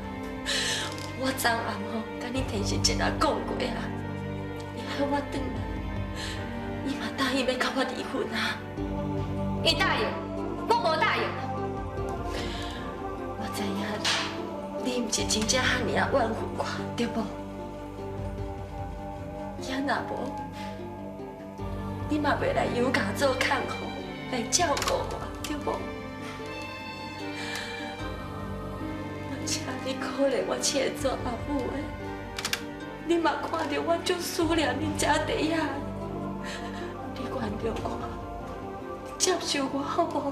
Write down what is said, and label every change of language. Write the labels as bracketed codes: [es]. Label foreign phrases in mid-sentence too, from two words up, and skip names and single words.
[nan] 我昨暗吼甲你天时姐仔讲过啊，你喊我转来，伊嘛答应要甲我离婚啊。伊答应，我无答应。我知影，你毋是真正遐尔啊怨恨我，对无？也若无，你嘛袂来养家做看护，来照顾我，对无？请你可怜我这个做阿母的，你嘛看到我足思念恁家底下，你原谅我，接受我好无？